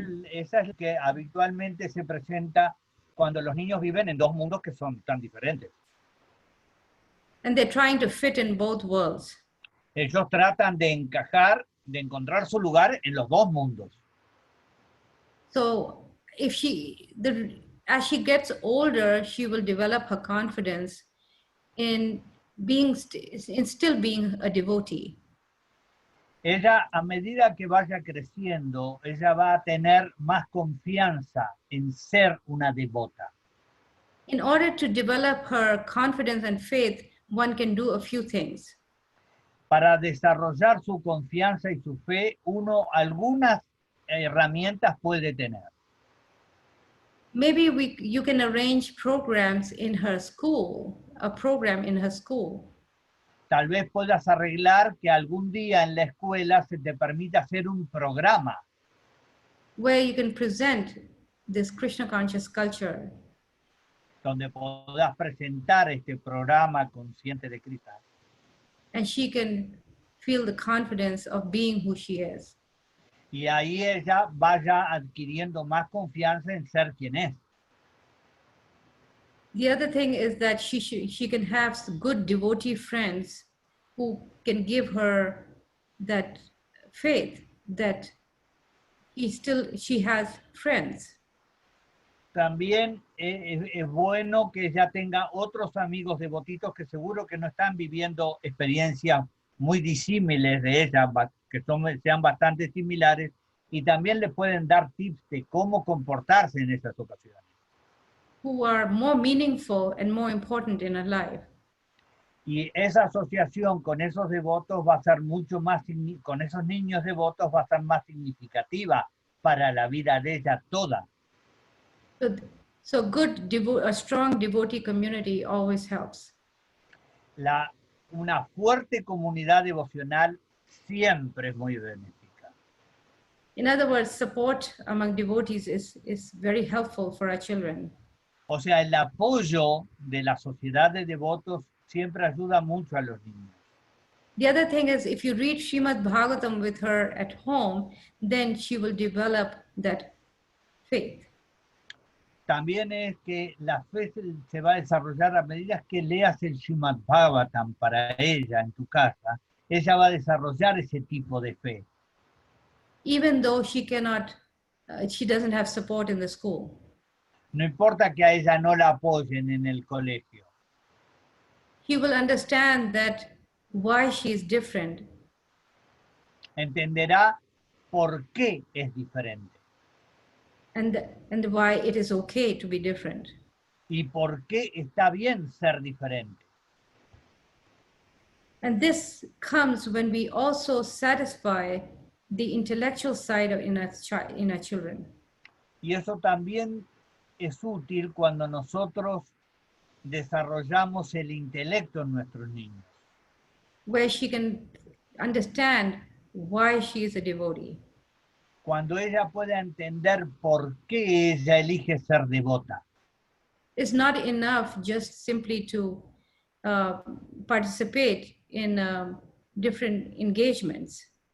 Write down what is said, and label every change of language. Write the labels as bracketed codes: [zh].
[es] Esa es lo que habitualmente se presenta cuando los niños viven en dos mundos que son tan diferentes. [en] And they're trying to fit in both worlds. [es] Ellos tratan de encajar, de encontrar su lugar en los dos mundos. [en] So if as she gets older, she will develop her confidence in still being a devotee. [es] Ella, a medida que vaya creciendo, ella va a tener más confianza en ser una devota. [en] In order to develop her confidence and faith, one can do a few things. [es] Para desarrollar su confianza y su fe, uno algunas herramientas puede tener. [en] Maybe you can arrange programs in her school, a program in her school. [es] Tal vez puedas arreglar que algún día en la escuela se te permita hacer un programa. [en] Where you can present this Krishna conscious culture. [es] Donde puedas presentar este programa consciente de Krishna. [en] And she can feel the confidence of being who she is. [es] Y ahí ella vaya adquiriendo más confianza en ser quien es. [en] The other thing is that she can have good devotee friends who can give her that faith that she has friends. [es] También es bueno que ella tenga otros amigos devotitos que seguro que no están viviendo experiencias muy disímiles de ella, que sean bastante similares, y también le pueden dar tips de cómo comportarse en esas ocasiones. [en] Who are more meaningful and more important in her life. [es] Y esa asociación con esos devotos va a ser mucho más, con esos niños devotos va a ser más significativa para la vida de ella toda. [en] So a strong devotee community always helps. [es] Una fuerte comunidad devocional siempre es muy benéfica. [en] In other words, support among devotees is very helpful for our children. [es] O sea, el apoyo de la sociedad de devotos siempre ayuda mucho a los niños. [en] The other thing is, if you read Srimad-bhagavatam with her at home, then she will develop that faith. [es] También es que la fe se va a desarrollar a medida que leas el Srimad-bhagavatam para ella en tu casa. Ella va a desarrollar ese tipo de fe. [en] Even though she cannot, she doesn't have support in the school. [es] No importa que a ella no la apoyen en el colegio. [en] He will understand that why she is different. [es] Entenderá por qué es diferente [en] And why it is okay to be different. [es] y por qué está bien ser diferente. [en] And this comes when we also satisfy the intellectual side of in our children. [es] Y eso también es útil cuando nosotros desarrollamos el intelecto en nuestros niños. [en] Where she can understand why she is a devotee. [es] Cuando ella pueda entender por qué ella elige ser devota. [en] It's not enough just simply to participate in different engagements.